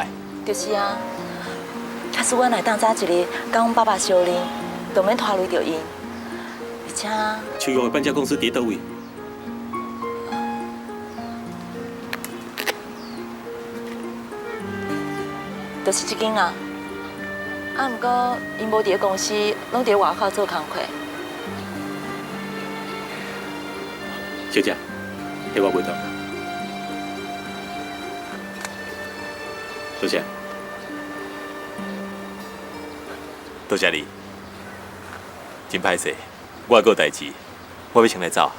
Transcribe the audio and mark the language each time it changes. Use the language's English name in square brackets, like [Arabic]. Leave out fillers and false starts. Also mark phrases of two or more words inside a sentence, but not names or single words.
[Min Nan Chinese] 就是啊，假使我来当早一日甲阮爸爸相认，就免拖累着因，而且秋哥的搬家公司伫倒位？就是这间啊。啊，毋过因无伫咧公司，拢伫咧外口做工课。小姐，替我买单。多谢。多谢你。真歹势，我还阁有代志，我要先来走。